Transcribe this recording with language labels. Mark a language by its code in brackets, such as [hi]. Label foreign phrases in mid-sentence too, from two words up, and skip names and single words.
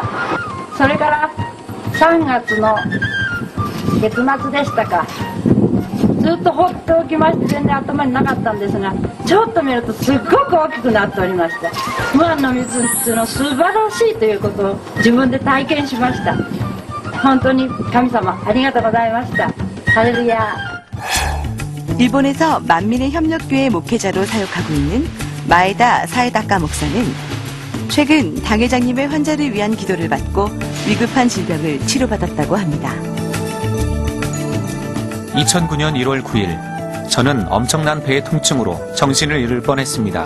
[ja] それから3月の月末でしたか、ずっと放っておきまして全然頭になかったんですが、ちょっと見るとすっごく大きくなっておりました。無塩の水っていうのは素晴らしいということを自分で体験しました。本当に神様ありがとうございました。ハレルヤ。 [ko] 일본에서 만민의 협력교회 목회자로 사역하고 있는 마에다 사에다카 목사는 최근 당회장님의 환자를 위한 기도를 받고 위급한 질병을 치료받았다고 합니다. 2009년 1월 9일, 저는 엄청난 배의 통증으로 정신을 잃을 뻔했습니다.